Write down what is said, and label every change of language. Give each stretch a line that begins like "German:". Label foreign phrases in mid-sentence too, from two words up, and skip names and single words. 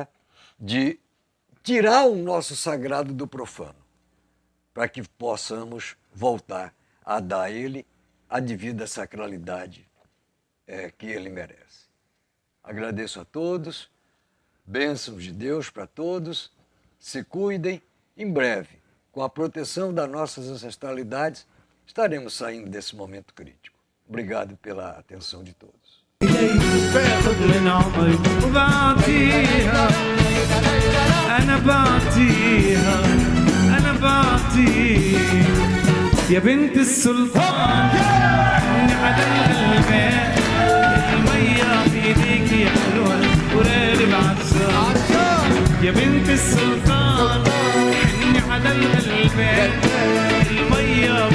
Portuguese: De tirar o nosso sagrado do profano, para que possamos voltar a dar a ele a devida sacralidade que ele merece. Agradeço a todos, bênçãos de Deus para todos, se cuidem. Em breve, com a proteção das nossas ancestralidades, estaremos saindo desse momento crítico. Obrigado pela atenção de todos.
Arabic: باخد من عمري وبعطيها أنا بعطيها أنا بعطيها يا بنت السلطان حني على الغلبان المية في ايديكي حلوة وراقب عطشان يا بنت السلطان حني على الغلبان المية